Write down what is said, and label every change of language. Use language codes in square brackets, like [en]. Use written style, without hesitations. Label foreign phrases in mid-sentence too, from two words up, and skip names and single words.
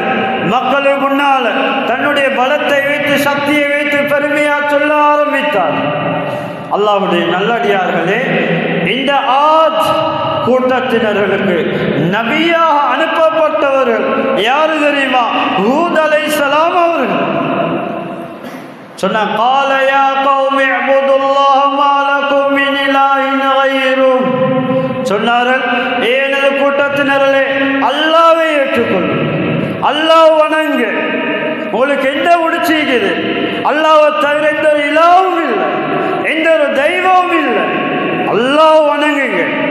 [ta] மக்களுக்கு முன்னால தன்னுடைய பலத்தை வைத்து, சக்தியை வைத்து பெருமையா சொல்ல ஆரம்பித்தார். அல்லாஹ்வுடைய நல்லடியார்களே, இந்த ஆத் கூட்டத்தினர்களுக்கு நபியாக அனுப்பப்பட்டவர்கள் யாரு தெரியுமா? ஹூத் அலைஹிஸ்ஸலாம் அவர்கள். [ar] சொன்ன قال يا قوم اعبدوا الله ما لكم من اله غيره. [ta] சொன்னார்கள், எனது கூட்டத்தினர்களே, அல்லாஹ்வை ஏற்றுக்கொள்ளுங்கள், அல்லாஹ் வணங்க. உங்களுக்கு எந்த உடிச்சிக்குது? அல்லாஹ்வை தவிர எந்த ஒரு இலாவும் இல்லை, எந்த ஒரு தெய்வமும் இல்லை. அல்லாஹ் வணங்குங்க.